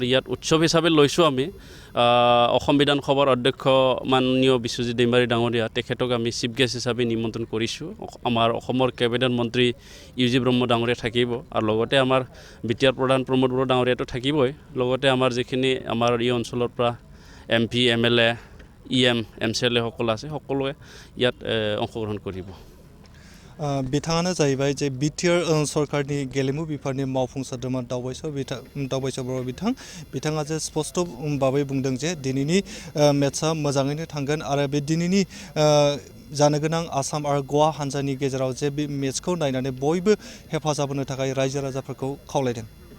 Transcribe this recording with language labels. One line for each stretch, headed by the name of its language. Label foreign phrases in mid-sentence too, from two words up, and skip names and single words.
Assamese: ইয়াত উৎসৱ হিচাপে লৈছোঁ আমি অসম বিধানসভাৰ অধ্যক্ষ মাননীয় বিশ্বজিৎ দৈমাৰী ডাঙৰীয়া তেখেতক আমি
English: chief guest
Assamese: হিচাপে নিমন্ত্ৰণ কৰিছোঁ আমাৰ অসমৰ কেবিনেট মন্ত্ৰী ইউজি ব্ৰহ্ম ডাঙৰীয়া থাকিব আৰু লগতে আমাৰ বিটিআৰ প্ৰধান প্ৰমোদ বড়ো ডাঙৰীয়াটো থাকিবই লগতে আমাৰ যিখিনি আমাৰ এই অঞ্চলৰ পৰা MP MLA EM MCLA সকল আছে সকলোৱে ইয়াত অংশগ্ৰহণ কৰিব
Bodo: बिथाङानो जाहैबाय जे बिटिआर सरकारनि गेलेमु बिफाननि मावफुं सोद्रोमा दावबायस बर' बिथाङा जे स्पष्ट भाबै बुंदों जे दिनैनि मेट्सआ मोजाङैनो थांगोन आरो बे दिनैनि जानो गोनां आसाम आरो गवा हानजानि गेजेराव जे बे मेट्सखौ नायनानै बयबो हेफाजाब होनो थाखाय रायजो राजाफोरखौ खावलायदों